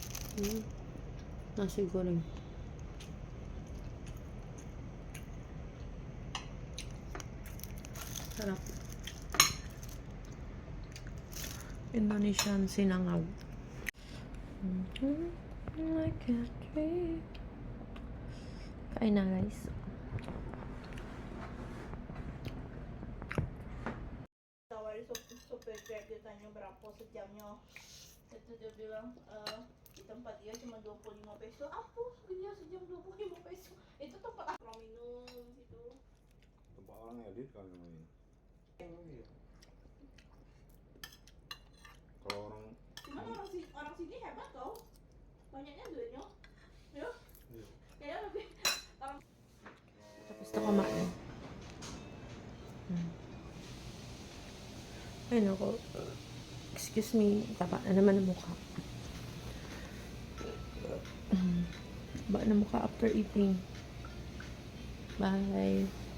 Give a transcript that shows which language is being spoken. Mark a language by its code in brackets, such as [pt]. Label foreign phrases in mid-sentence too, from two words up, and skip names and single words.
[id] Nasi goreng. [tl] Sarap. Indonesian sinangag. [en] Like a tree. [tl] Kain na guys. [id] Supaya dia tanya berapa sejamnya. Itu dia bilang, di tempat dia cuma 25 peso. Apa? Dia sejam 25 peso. Itu tempat orang minum situ. Tempat orang edit kali ini. Kalau orang Cuman orang sini hebat tau. Banyaknya duitnya. Ya. Kayaknya lebih orang [tl] Ay, nako. [en] Excuse me. [tl] Taba na naman ang mukha. Taba na mukha [en] after eating. [tl] Bye.